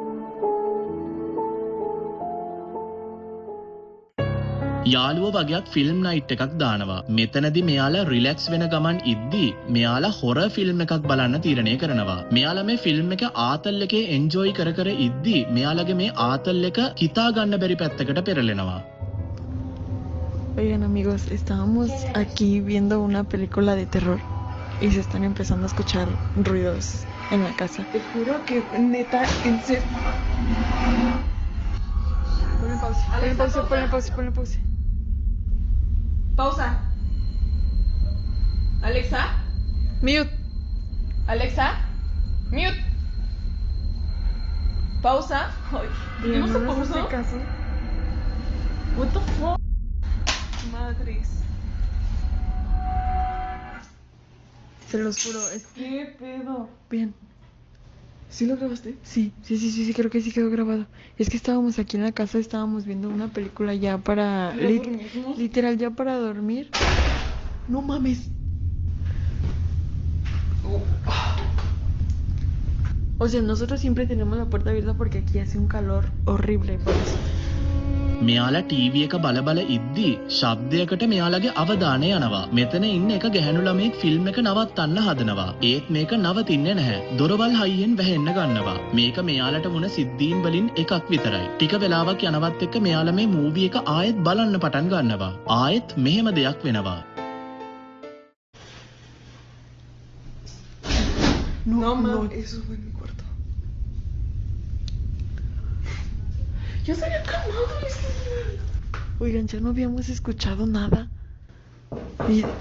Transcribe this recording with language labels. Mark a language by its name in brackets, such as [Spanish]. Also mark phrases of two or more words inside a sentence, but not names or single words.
[Sinhala] යාළුව වගේක් [English] film night [Sinhala] එකක් දානවා. මෙතනදී මෙයාලා රිලැක්ස් වෙන ගමන් ඉද්දී මෙයාලා [English] horror film [Sinhala] එකක් බලන්න තීරණය කරනවා. මෙයාලා මේ ෆිල්ම් එක ආතල් එකේ එන්ජොයි කර ඉද්දී මෙයාලගේ මේ ආතල් එක හිතා ගන්න බැරි පැත්තකට පෙරලෙනවා. [Spanish] Oigan amigos, estábamos aquí viendo una película de terror y se están empezando a escuchar ruidos en la casa. Te juro que neta, en serio. Ponle pausa, ponle pausa, ponle pausa, ponle pausa. Pausa. Alexa. Mute. Alexa. Mute. Pausa. Ay, Y no se no nos pausó. hace caso. [English] What the fuck? [Spanish] Madres. Se los juro, es que... ¿Qué pedo? Bien. ¿Sí lo grabaste? Sí, creo que sí quedó grabado. Es que estábamos aquí en la casa, estábamos viendo una película ya para... dormirnos? literal, ya para dormir. No mames. O sea, nosotros siempre tenemos la puerta abierta porque aquí hace un calor horrible, por eso. [Sinhala] මෙයාලා ටීවී එක බල ඉද්දී ශබ්දයකට මෙයාලගේ අවධානය යනවා. මෙතන ඉන්න එක ගැහැණු ළමෙක් ෆිල්ම් එක නවත්තන්න හදනවා. ඒත් මේක නවතින්නේ නැහැ. දොරවල් හයියෙන් වැහෙන්න ගන්නවා. මේක මෙයාලට වුණ සිද්ධීන් වලින් එකක් විතරයි. ටික වෙලාවක් යනවත් එක්ක මෙයාලා මේ මූවි එක ආයෙත් බලන්න පටන් ගන්නවා. ආයෙත් මෙහෙම දෙයක් වෙනවා. [Spanish] No mames. Eso fue en mi cuarto. Ya se había calmado. Oigan, ya no habíamos escuchado nada. Y...